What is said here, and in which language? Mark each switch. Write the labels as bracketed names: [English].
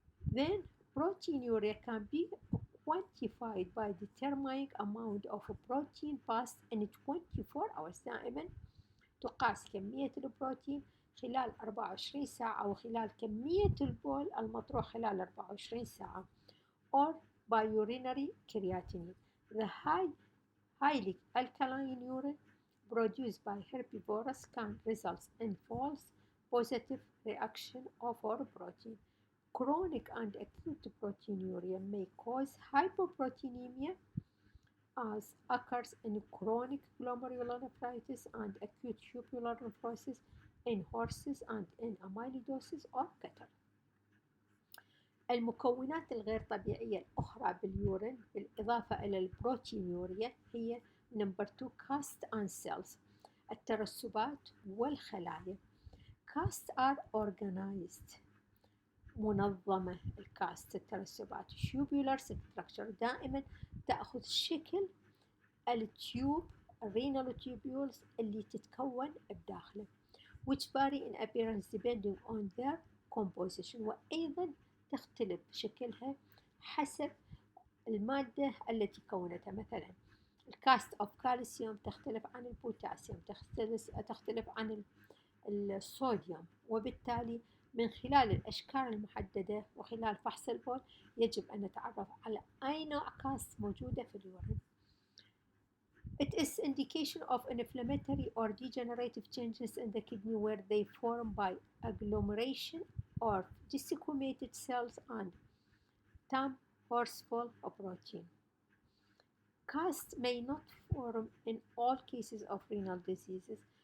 [English] Then proteinuria can be quantified by determining amount of protein passed in 24 hours [Arabic] دائما تقاس كمية البروتين خلال 24 ساعة أو خلال كمية البول المطروح خلال 24 ساعة [English] or by urinary creatinine. The highly alkaline urine produced by herbivores can result in false positive reaction for protein. Chronic and acute proteinuria may cause hypoproteinemia as occurs in chronic glomerulonephritis and acute tubular nephrosis in horses and in amyloidosis or cattle. [Arabic] المكونات الغير طبيعية الأخرى باليورين بالإضافة إلى البروتينيوريا هي نمبر 2 [English] cast and cells [Arabic] الترسبات والخلايا. [English] cast are organized [Arabic] منظمة الكاست الترسبات [English] tubular structure [Arabic] دائما تأخذ شكل التيوب الرينال tubules اللي تتكون بداخله [English] which vary in appearance depending on their composition [Arabic] وأيضا تختلف شكلها حسب المادة التي كونتها. مثلا الكاست أوف كالسيوم تختلف عن البوتاسيوم، تختلف عن الصوديوم، وبالتالي من خلال الأشكال المحددة وخلال فحص البول يجب أن نتعرف على أي نوع كاست موجودة في اليورين. [English] It is indication of inflammatory or degenerative changes in the kidney where they form by agglomeration or desquamated cells and Tamm Horsfall protein. Casts may not form in all cases of renal diseases.